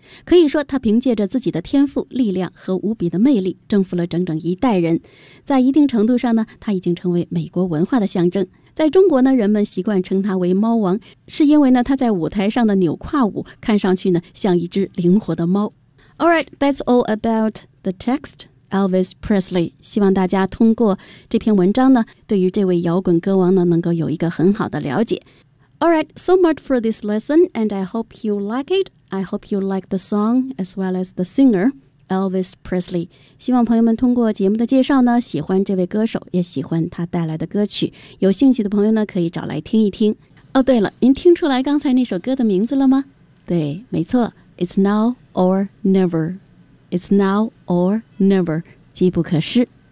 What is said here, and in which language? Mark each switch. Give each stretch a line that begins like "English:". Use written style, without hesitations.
Chinese: 可以说，他凭借着自己的天赋、力量和无比的魅力，征服了整整一代人。在一定程度上呢，他已经成为美国文化的象征。在中国呢，人们习惯称他为猫王，是因为呢，他在舞台上的扭胯舞看上去呢，像一只灵活的猫。
English: All right, that's all about the text, Elvis Presley.
Chinese: 希望大家通过这篇文章呢，对于这位摇滚歌王呢，能够有一个很好的了解。
English: All right, so much for this lesson, and I hope you like it. I hope you like the song as well as the singer, Elvis Presley.
Chinese: 希望朋友们通过节目的介绍呢，喜欢这位歌手，也喜欢他带来的歌曲。有兴趣的朋友呢，可以找来听一听。哦，对了，您听出来刚才那首歌的名字了吗？对，没错。
English: It's now or never. It's now or never.
Chinese: 机不可失。